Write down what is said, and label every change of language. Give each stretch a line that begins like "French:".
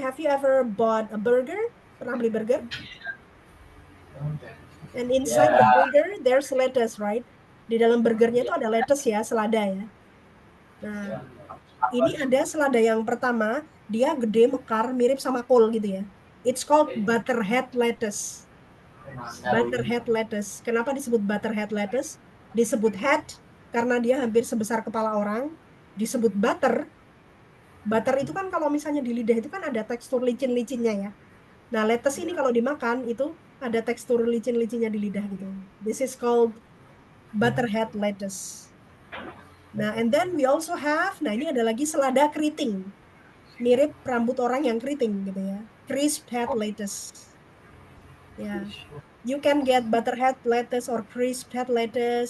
English: Have you ever bought a burger?
Indonesian: Pernah beli burger?
English: And inside the burger there's lettuce, right?
Indonesian: Di dalam burgernya itu ada lettuce ya, selada ya. Nah, ini ada selada yang pertama, dia gede, mekar, mirip sama kol gitu ya.
English: It's called butterhead lettuce.
Indonesian: Butterhead lettuce. Kenapa disebut butterhead lettuce? Disebut head karena dia hampir sebesar kepala orang. Disebut butter. Butter itu kan kalau misalnya di lidah itu kan ada tekstur licin-licinnya ya. Nah, lettuce ini kalau dimakan itu ada tekstur licin-licinnya di lidah gitu.
English: This is called butterhead lettuce.
Indonesian: Nah,
English: and then we also have,
Indonesian: ini ada lagi selada keriting. Mirip rambut orang yang keriting gitu ya. Crisped head lettuce. Ya.
English: You can get butterhead lettuce or crisped head lettuce.